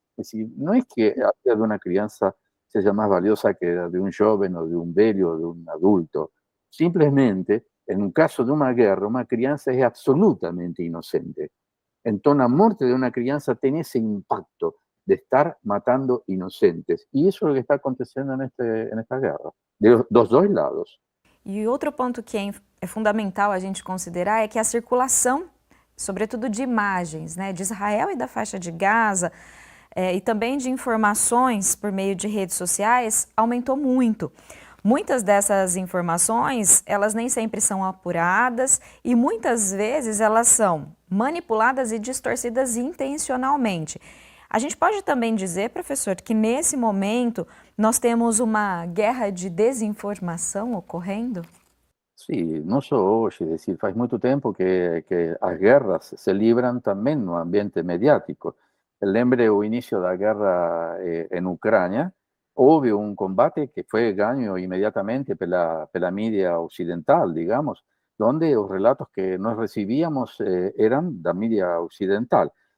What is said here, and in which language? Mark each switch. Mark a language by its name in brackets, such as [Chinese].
[Spanish] Es decir, no es que la vida de una crianza sea más valiosa que la de un joven o de un velho o de un adulto. Simplemente, en un caso de una guerra, una crianza es absolutamente inocente. Entonces, la muerte de una crianza tiene ese impacto de estar matando inocentes. Y eso es lo que está aconteciendo en esta guerra, de los dos lados. [Portuguese] E outro ponto que é fundamental a gente considerar é que a circulação, sobretudo de imagens, né, de Israel e da faixa de Gaza, e também de informações por meio de redes sociais, aumentou muito. Muitas dessas informações, elas nem sempre são apuradas e muitas vezes elas são manipuladas e distorcidas intencionalmente. A gente pode também dizer, professor, que nesse momento nós temos uma guerra de desinformação ocorrendo? [Spanish] Sí, no solo hoy, es decir, hace mucho tiempo que las guerras se libran también en un ambiente mediático. Lembre o inicio de la guerra en Ucrania, hubo un combate que fue ganado inmediatamente por la media occidental, digamos, donde los relatos que nos recibíamos eran de la media occidental.